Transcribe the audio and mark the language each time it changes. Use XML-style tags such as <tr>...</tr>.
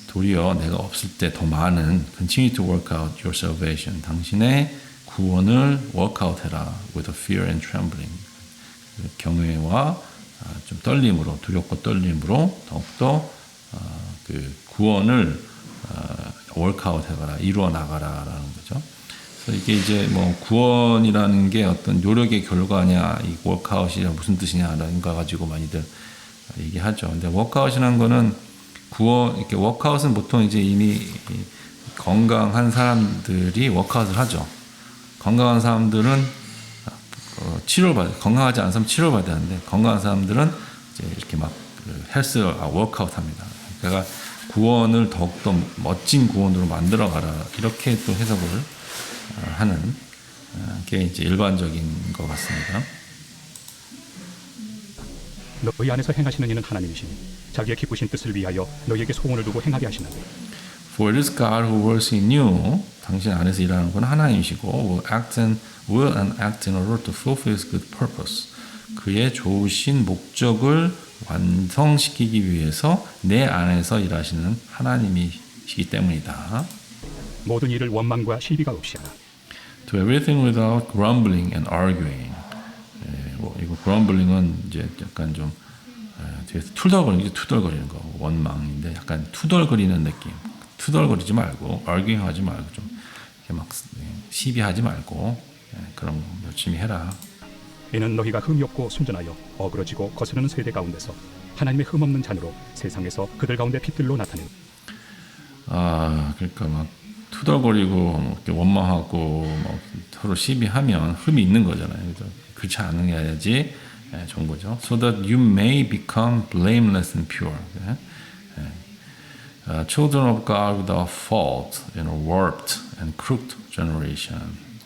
<ko>도리어 내가 없을 때 더 많은</ko> <en>continue to work out your salvation.</en> <ko>당신의 구원을 workout 해라</ko> <en>with fear and trembling.</en> <ko>경외와 좀 떨림으로, 두렵고 떨림으로 더욱더 그 구원을 workout 해가라, 이루어 나가라라는 거죠. 그래서 이게 이제 뭐 구원이라는 게 어떤 노력의 결과냐, 이 workout이 무슨 뜻이냐라는 거 가지고 많이들 얘기하죠. 근데 workout이라는 거는 이렇게 workout은 보통 이제 이미 건강한 사람들이 workout을 하죠. 건강한 사람들은 건강하지 않은 사람은 치료받아야 하는데, 건강한 사람들은 이제 이렇게 막 헬스, 워크아웃 합니다. 그러니까 구원을 더욱더 멋진 구원으로 만들어가라. 이렇게 또 해석을 하는 게 이제 일반적인 것 같습니다. 너희 안에서 행하시는 이는 하나님이시니 자기의 기쁘신 뜻을 위하여 너희에게 소원을 두고 행하게 하시는데.</ko> <en>For it is God who works in you.</en> <ko>당신 안에서 일하는 건 하나님이시고</ko> <en>will and act in order to fulfill His good purpose.</en> <ko>그의 좋으신 목적을 완성시키기 위해서 내 안에서 일하시는 하나님이시기 때문이다. 모든 일을 원망과 시비가 없이 하라.</ko> <en>To everything without grumbling and arguing.</en> <ko>이거 grumbling은 이제 약간 좀 뒤에서 투덜거리는 거, 원망인데 약간 투덜거리는 느낌. 투덜거리지 말고, arguing 하지 말고, 좀 이렇게 막 시비하지 말고, 그런 거 열심히 해라. 이는 너희가 흠이 없고 순전하여 어그러지고 거스르는 세대 가운데서 하나님의 흠 없는 잔으로 세상에서 그들 가운데 빛들로 나타내는. 그러니까 막 투덜거리고 이렇게 원망하고 막 서로 시비하면 흠이 있는 거잖아요. 그렇지 않아야지 좋은 거죠.</ko> <en>So that you may become blameless and pure. Children of God without fault in a warped and crooked generation.</en>